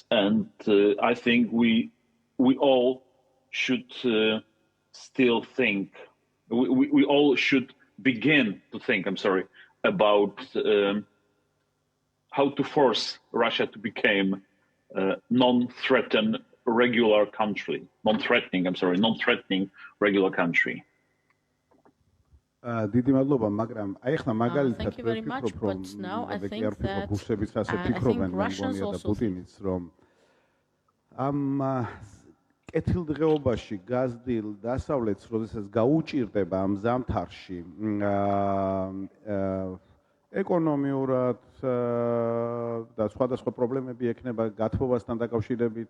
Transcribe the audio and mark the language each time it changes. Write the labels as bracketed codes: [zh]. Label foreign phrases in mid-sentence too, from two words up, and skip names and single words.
[en] And I think we all should still think, we all should begin to think, about how to force Russia to become non-threatening regular country, non-threatening regular country. [ka] დიდი მადლობა, მაგრამ აი ახლა მაგალითად [en] Thank you very much, but now I think that [ka] რუსებიც ასე [en] I [ka] ფიქრობენ, [en] think Russians [ka] მეგონია და [en] also [ka] პუტინიც, რომ ამ კეთილდღეობაში გაზრდილ დასავლეთს, როდესაც გაუჭირდება ამ ზამთარში ეკონომიურად და სხვადასხვა პრობლემები ექნება გათბობასთან დაკავშირებით